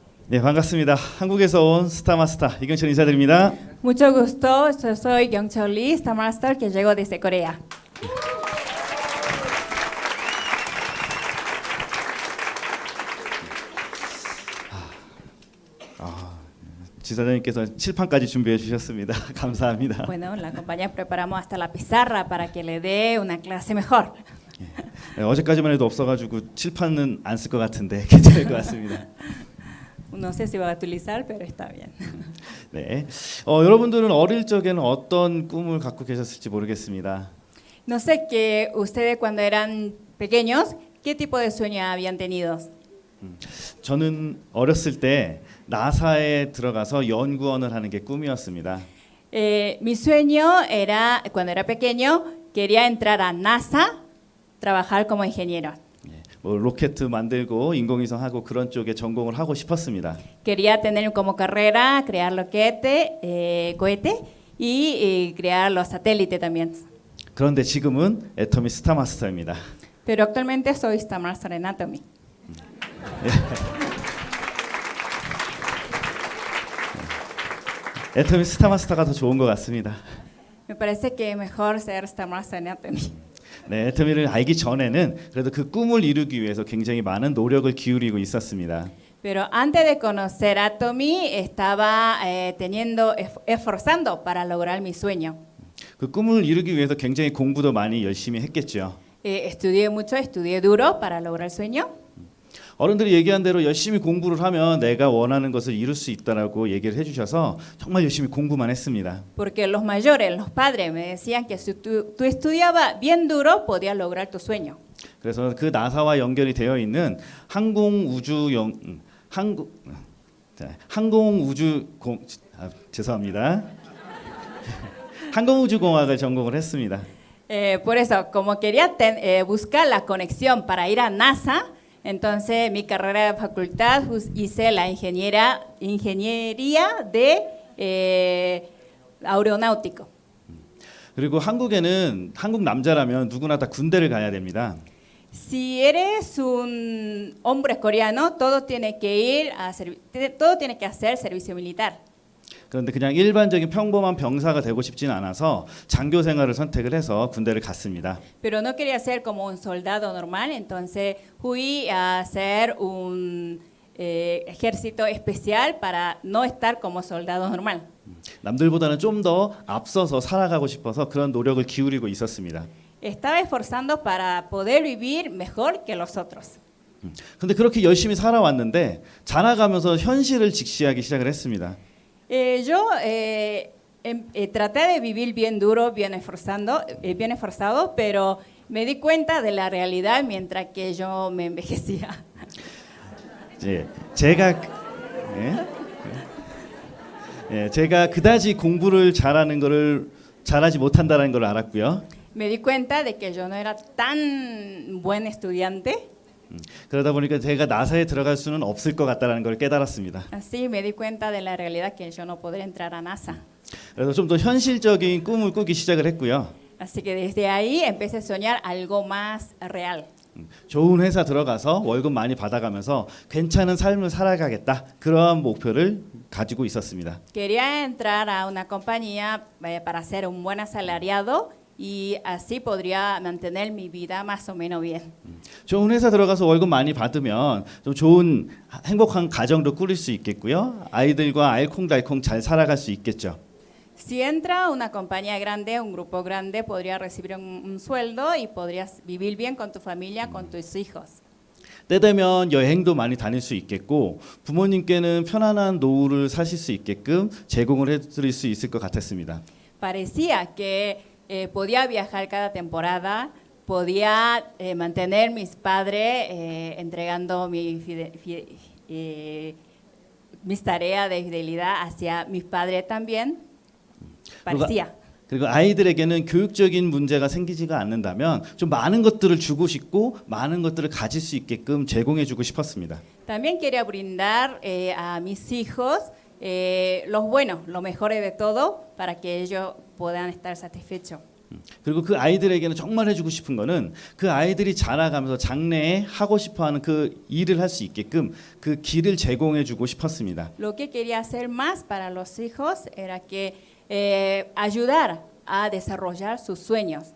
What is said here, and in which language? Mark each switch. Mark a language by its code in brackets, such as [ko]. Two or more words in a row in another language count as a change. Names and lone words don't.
[ko] 네, 반갑습니다. 한국에서 온 스타마스터 이경철 인사드립니다. [es] Mucho gusto, yo soy Kyung-Chol Lee, Star Master que llegó desde Corea. [ko] 지사장님께서 칠판까지 준비해 주셨습니다. 감사합니다. [es] Bueno, la compañía preparamos hasta la pizarra para que le dé una clase mejor. [ko] 네, 어제까지만 해도 없어가지고 칠판은 안 쓸 것 같은데 괜찮을 것 같습니다. [es] No sé si va a utilizar, pero está bien. [ko] 네, 여러분들은 어릴 적에는 어떤 꿈을 갖고 계셨을지 모르겠습니다. [es] No sé que ustedes cuando eran pequeños, ¿qué tipo de sueño habían tenido? [ko] 저는 어렸을 때 나사에 들어가서 연구원을 하는 게 꿈이었습니다. [es] Mi sueño era, cuando era pequeño, quería entrar a NASA, trabajar como ingeniero. [ko] 뭐 로켓 만들고 인공위성하고 그런 쪽에 전공을 하고 싶었습니다. [es] Quería tener como carrera crear cohete y crear los satélites también. [ko] 그런데 지금은 애터미 스타마스터입니다. [es] Pero actualmente soy Star Master Anatomy. [ko] 애터미 스타마스터가 더 좋은 것 같습니다. [es] Me parece que es mejor ser Star Master Anatomy. [ko] 네, 애터미를 알기 전에는 그래도 그 꿈을 이루기 위해서 굉장히 많은 노력을 기울이고 있었습니다. [es] Pero antes de conocer Atomy estaba esforzando para lograr mi sueño. [ko] 그 꿈을 이루기 위해서 굉장히 공부도 많이 열심히 했겠죠. [es] Estudié mucho, estudié duro para lograr el sueño. [ko] 어른들이 얘기한 대로 열심히 공부를 하면 내가 원하는 것을 이룰 수 있다라고 얘기를 해주셔서 정말 열심히 공부만 했습니다. [es] Porque los mayores, los padres me decían que si tú estudiabas bien duro podías lograr tu sueño. [ko] 그래서 그 나사와 연결이 되어 있는 죄송합니다. 항공우주공학을 전공을 했습니다. [es] Por eso, como quería buscar la conexión para ir a NASA, entonces mi carrera de facultad hice la ingeniería de aeronáutico. [ko] 그리고 한국에는 한국 남자라면 누구나 다 군대를 가야 됩니다. [es] Si eres un hombre coreano, todo tiene que hacer servicio militar. [ko] 그런데 그냥 일반적인 평범한 병사가 되고 싶지는 않아서 장교 생활을 선택을 해서 군대를 갔습니다. [es] Pero no quería ser como un soldado normal, entonces fui a hacer un ejército especial para no estar como soldado normal. [ko] 남들보다는 좀 더 앞서서 살아가고 싶어서 그런 노력을 기울이고 있었습니다. [es] Estaba esforzando para poder vivir mejor que los otros. [ko] 근데 그렇게 열심히 살아왔는데 자라가면서 현실을 직시하기 시작을 했습니다. [es] Yo traté de vivir bien duro, bien esforzado, pero me di cuenta de la realidad mientras que yo me envejecía. [ko] 제가 그다지 공부를 잘하지 못한다는 걸 알았고요. [es] Me di cuenta de que yo no era tan buen estudiante. [ko] 그러다 보니까 제가 나사에 들어갈 수는 없을 것 같다는 걸 깨달았습니다. [es] Así me di cuenta de la realidad que yo no podría entrar a NASA. [ko] 그래서 좀 더 현실적인 꿈을 꾸기 시작을 했고요. [es] Así que desde ahí empecé a soñar algo más real. [ko] 좋은 회사 들어가서 월급 많이 받아가면서 괜찮은 삶을 살아가겠다. 그러한 목표를 가지고 있었습니다. [es] Quería entrar a una compañía para ser un buen asalariado y así podría mantener mi vida más o menos bien. [ko] 좋은 회사 들어가서 월급 많이 받으면 좀 좋은 행복한 가정도 꾸릴 수 있겠고요. 아이들과 알콩달콩 잘 살아갈 수 있겠죠. [es] Si entra a una compañía grande, un grupo grande, podría recibir un sueldo y podrías vivir bien con tu familia, con tus hijos. [ko] 때 되면 여행도 많이 다닐 수 있겠고 부모님께는 편안한 노후를 사실 수 있게끔 제공을 해드릴 수 있을 것 같았습니다. [es] Parecía que podía viajar cada temporada, podía mantener mis padres entregando mis tareas de fidelidad hacia mis padres también. Parecía. [ko] 그리고 아이들에게는 교육적인 문제가 생기지가 않는다면 좀 많은 것들을 주고 싶고 많은 것들을 가질 수 있게끔 제공해주고 싶었습니다. [es] También quería brindar a mis hijos los buenos, lo mejor de todo, para que ellos puedan estar satisfechos. [ko] 그리고 그 아이들에게는 정말 해주고 싶은 거는 그 아이들이 자라가면서 장래에 하고 싶어하는 그 일을 할 수 있게끔 그 길을 제공해주고 싶었습니다. [es] Lo que quería hacer más para los hijos era que ayudar a desarrollar sus sueños.